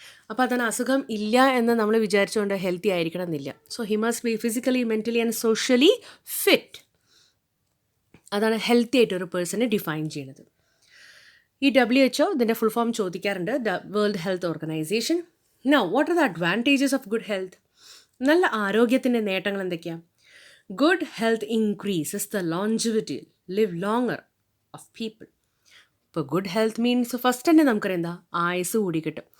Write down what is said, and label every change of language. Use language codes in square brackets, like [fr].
[ml] അപ്പോൾ അതിന് അസുഖം ഇല്ല എന്ന് നമ്മൾ വിചാരിച്ചുകൊണ്ട് ഹെൽത്തി ആയിരിക്കണം എന്നില്ല. [en] So he must be physically, mentally and socially fit. [ml] അതാണ് ഹെൽത്തി ആയിട്ട് ഒരു പേഴ്സണെ ഡിഫൈൻ ചെയ്യുന്നത്. ഈ WHO ഇതിൻ്റെ ഫുൾ ഫോം ചോദിക്കാറുണ്ട്, world health organisation. [en] Now, what are the advantages of good health? [ml] നല്ല ആരോഗ്യത്തിൻ്റെ നേട്ടങ്ങൾ എന്തൊക്കെയാണ്? [en] Good health increases the longevity, live longer of people. [ml] ഇപ്പോൾ ഗുഡ് ഹെൽത്ത് മീൻസ് ഫസ്റ്റ് തന്നെ നമുക്കറിയാം എന്താ, ആയുസ് കൂടി കിട്ടും.